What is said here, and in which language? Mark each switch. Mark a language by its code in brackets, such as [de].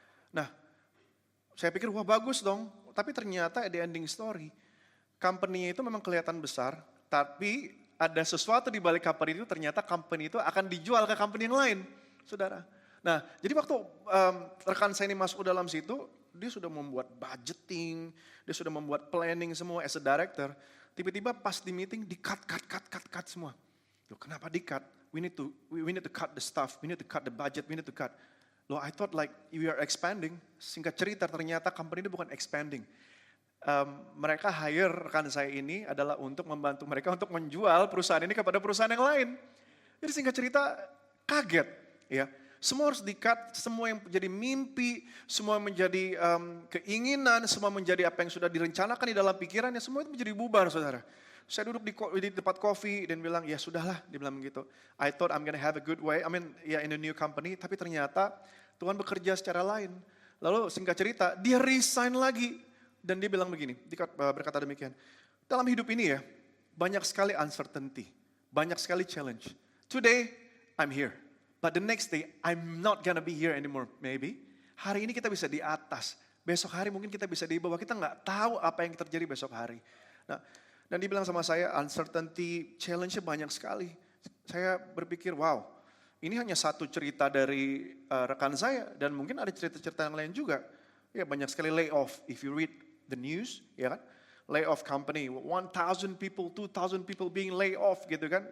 [id] Nah, saya pikir wah bagus dong, tapi ternyata di ending story, company itu memang kelihatan besar, tapi ada sesuatu di balik company itu ternyata company itu akan dijual ke company yang lain, saudara. Nah, jadi waktu rekan saya ini masuk ke dalam situ, dia sudah membuat budgeting, dia sudah membuat planning semua [en] as a director. [id] Tiba-tiba pas di meeting di-cut semua. Loh, kenapa di-cut? [en] We need to cut the stuff, we need to cut the budget, we need to cut. Loh, I thought like we are expanding. [id] Singkat cerita ternyata company ini bukan expanding. Mereka hire rekan saya ini adalah untuk membantu mereka untuk menjual perusahaan ini kepada perusahaan yang lain. Jadi singkat cerita kaget, ya. Semua harus di-cut, semua yang menjadi mimpi, semua yang menjadi keinginan, semua menjadi apa yang sudah direncanakan di dalam pikirannya, semua itu menjadi bubar, saudara. Saya duduk di tempat kopi dan bilang, ya sudahlah, dia bilang begitu. [en] I thought I'm gonna have a good way, in a new company, [id] tapi ternyata Tuhan bekerja secara lain. Lalu singkat cerita, dia resign lagi. Dan dia bilang begini, dia berkata demikian. Dalam hidup ini ya, banyak sekali uncertainty, banyak sekali challenge. [en] Today, I'm here. But the next day, I'm not gonna be here anymore, maybe. [id] Hari ini kita bisa di atas. Besok hari mungkin kita bisa di bawah. Kita nggak tahu apa yang terjadi besok hari. Nah, dan dia bilang sama saya, uncertainty, challenge-nya banyak sekali. Saya berpikir, wow, ini hanya satu cerita dari rekan saya. Dan mungkin ada cerita-cerita yang lain juga. Ya banyak sekali layoff. [en] If you read the news, [id] ya kan. [en] Layoff company, 1,000 people, 2,000 people being laid off gitu kan.